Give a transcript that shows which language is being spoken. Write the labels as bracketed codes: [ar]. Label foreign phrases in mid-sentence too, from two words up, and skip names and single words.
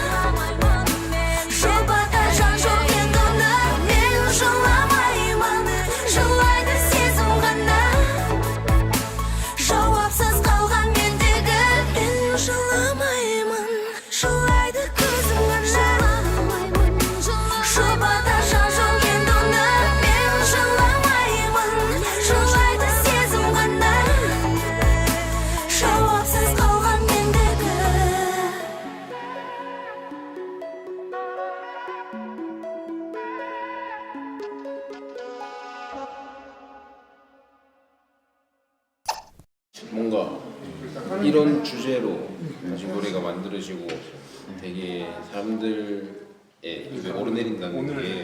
[kk] жұбата жан жоқ енді оны мен жыламаймын жылайды сезім ғана жауапсыз қалған мендегі мен жыламаймын жылайды көзім ғана жұбата жан жоқ енді оны мен жыламаймын жылайды сезім ғана жауапсыз қалған мендегі [ko] 뭔가 이런 주제로 다시 노래가 만들어지고 되게 사람들의 입에 오르내린다는 게